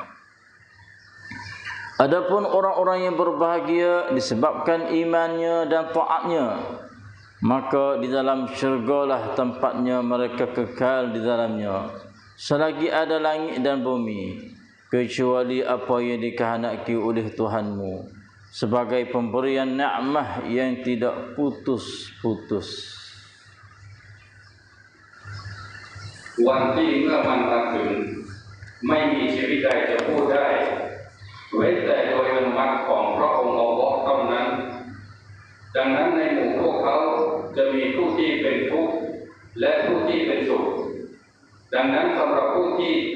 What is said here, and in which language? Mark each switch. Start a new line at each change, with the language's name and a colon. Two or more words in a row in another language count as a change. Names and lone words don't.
Malay: Adapun orang-orang yang berbahagia disebabkan imannya dan taatnya, maka di dalam syurgalah tempatnya mereka kekal di dalamnya selagi ada langit dan bumi, kecuali apa yang dikehendaki oleh Tuhanmu sebagai pemberian nikmat yang tidak putus-putus.
Thai: วันที่เมื่อมันมาถึงไม่มีชีวิตใดจะพูดได้เว้นแต่โดยอนุมัติของพระองค์อัลเลาะห์เท่านั้นดังนั้นในหมู่พวกเขาจะมีผู้ที่เป็นทุกข์และผู้ที่เป็นสุขดังนั้นสำหรับผู้ที่